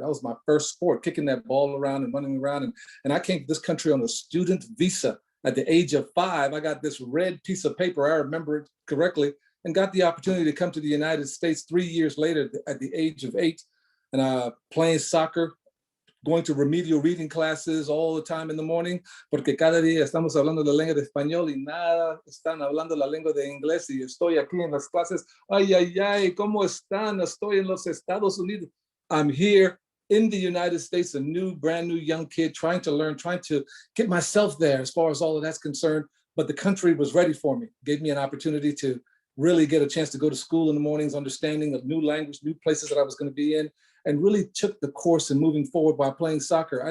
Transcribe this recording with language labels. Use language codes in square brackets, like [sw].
[en] That was my first sport, kicking that ball around and running around. And I came to this country on a student visa. At the age of 5, I got this red piece of paper, I remember it correctly, and got the opportunity to come to the United States 3 years later at the age of 8, and playing soccer going to remedial reading classes all the time in the morning, [es] porque cada día estamos hablando la lengua de español y nada están hablando la lengua de inglés y estoy aquí en las clases. Ay, ay, ay, ¿cómo están? Estoy en los Estados Unidos. [en] I'm here in the United States, a brand new young kid trying to learn, trying to get myself there as far as all of that's concerned. But the country was ready for me, gave me an opportunity to really get a chance to go to school in the mornings, understanding of new language, new places that I was going to be in, and really took the course in moving forward by playing soccer.